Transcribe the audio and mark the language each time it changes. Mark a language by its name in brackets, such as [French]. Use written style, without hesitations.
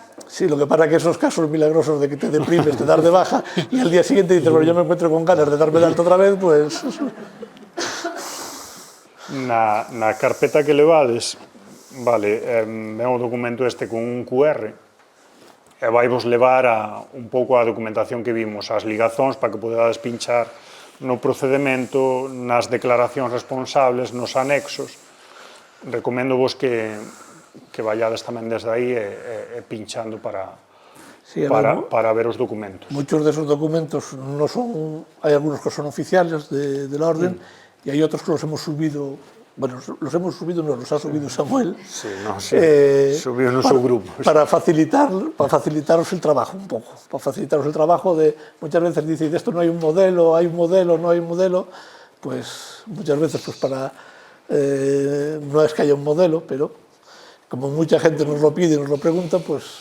[Spanish] Sí, lo que pasa es que esos casos milagrosos de que te deprimes, te das de baja y al día siguiente dices, bueno, yo me encuentro con ganas de darme de alta otra vez, pues... [Galician] Na carpeta que levades, vale, é un documento este con un QR, e vai vos levar a un pouco a documentación que vimos, as ligazóns para que podades pinchar no procedemento, nas declaracións responsables, nos anexos. Recomendo vos que vayades tamén desde aí e pinchando para ver os documentos. [Spanish] Muchos de esos documentos no son, hay algunos que son oficiales de la orden y hay otros que los hemos subido, bueno, los hemos subido, no, los ha subido Samuel. [Galician] Sí, no, sí, subiu no seu grupo. [Spanish] Para facilitaros el trabajo un poco, para facilitaros el trabajo de, muchas veces dice, de esto no hay un modelo, hay un modelo, no hay un modelo, pues muchas veces pues para, no es que haya un modelo, pero como mucha gente nos lo pide e nos lo pregunta, pues...